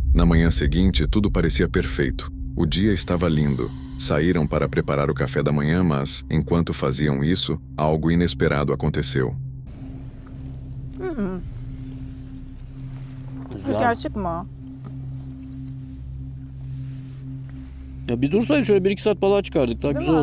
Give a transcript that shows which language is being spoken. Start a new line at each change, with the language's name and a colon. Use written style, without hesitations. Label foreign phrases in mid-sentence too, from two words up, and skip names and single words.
Portuguese: Na manhã seguinte, tudo parecia perfeito. O dia estava lindo. Saíram para preparar o café da manhã, mas, enquanto faziam isso, algo inesperado aconteceu.
Turkish: Rüzgar çıkma. Ya bir dursaydı şöyle 1-2 saat balığa çıkardık. Daha Değil güzel